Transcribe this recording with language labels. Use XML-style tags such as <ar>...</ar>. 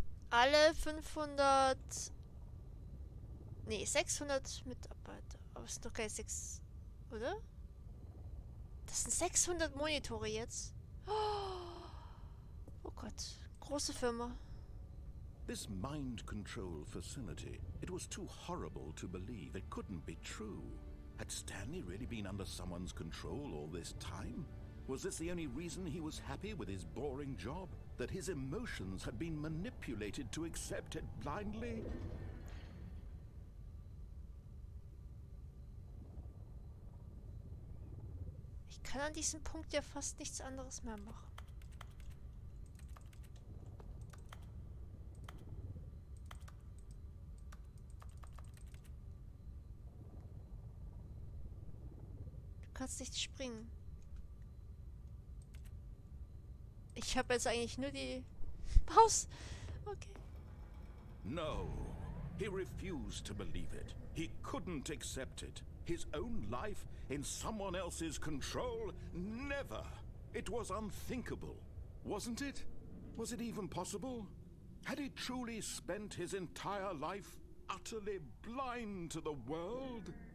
<de>Alle 500... Nee, 600 Mitarbeiter. Aber es sind doch keine 6... Oder? Das sind 600 Monitore jetzt. Oh Gott. Große Firma.</de> <en>This mind control facility, it was too horrible to believe. It couldn't be true. Had Stanley really been under someone's control all this time? Was this the only reason he was happy with his boring job? That his emotions had been manipulated to accept it blindly?</en> <de>Ich kann an diesem Punkt ja fast nichts anderes mehr machen. Du kannst nicht springen. Ich habe jetzt eigentlich nur die Maus. Okay.</de> <en>No, he refused to believe it. He couldn't accept it. His own life in someone else's control? Never. It was unthinkable, wasn't it? Was it even possible? Had he truly spent his entire life utterly blind to the world?</en>